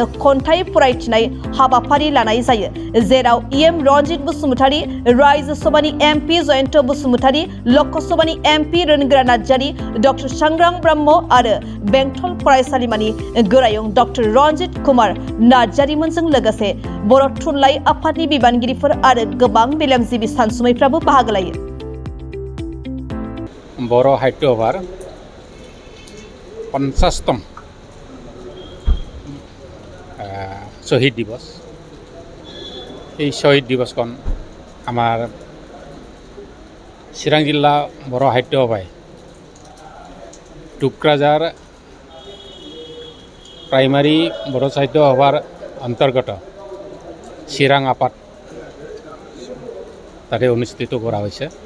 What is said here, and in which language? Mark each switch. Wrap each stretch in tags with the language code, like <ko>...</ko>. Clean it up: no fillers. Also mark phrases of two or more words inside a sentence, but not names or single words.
<brx>खन्थाइ फरायथिनाय हाबाफारि लानाय जायो, जेराव इएम रनजित बसुमतारी, रायजो सभानि एमपि जयन्त बसुमतारी, लकसभानि एमपि रोनगोरा नार्जारी, डक्टर सांग्रां ब्रह्म आरो बेंटल फरायसालिमानि गोरायुं डक्टर रनजित कुमार नार्जारीमोनजों लोगोसे बर' थुनलाइ आफादनि बिबानगिरिफोर आरो गोबां मेलेमजिबि सानसुमैफ्राबो बाहागो लायो।</brx> <as>बर' साहित्य सभार 50তম শহীদ দিবস। এই শহীদ দিবসখন আমার চিৰাং জিলা বৰ সাহিত্য সভাই টুক্ৰাঝাৰ প্ৰাইমাৰী বৰ সাহিত্য সভাৰ অন্তৰ্গত চিৰাং আপাত তাতে অনুষ্ঠিত কৰা হৈছে।</as>